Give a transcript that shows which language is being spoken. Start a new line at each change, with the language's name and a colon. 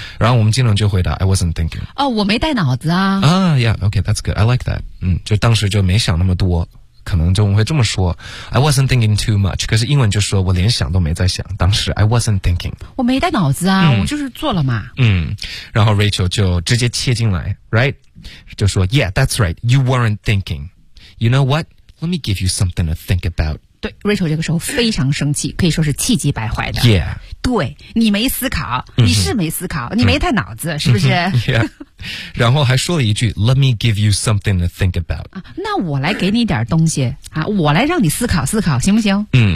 Chinese: 然后我们经常就回答
English: I wasn't thinking.
Chinese: 哦，我没带脑子啊。
English: Yeah, okay, that's good. I like that.
Chinese: 就当时就没想那么多。可能就会这么说
English: I wasn't thinking too much，
Chinese: 可是英文就说我连想都没在想，当时
English: I wasn't thinking，
Chinese: 我没带脑子啊、我就是做了嘛。然后 Rachel 就直接切进来
English: right， 就说 Yeah, that's right, you weren't thinking. You know what? Let me give you something to think about.
Chinese: 对， Rachel 这个时候非常生气，可以说是气急败坏的。
English: Yeah，
Chinese: 对，你没思考，你是没思考、你没带脑子是不是？
English: Yeah，
Chinese: 然后还说了一句
English: Let me give you something to think about、
Chinese: 那我来给你点东西、我来让你思考思考行不行。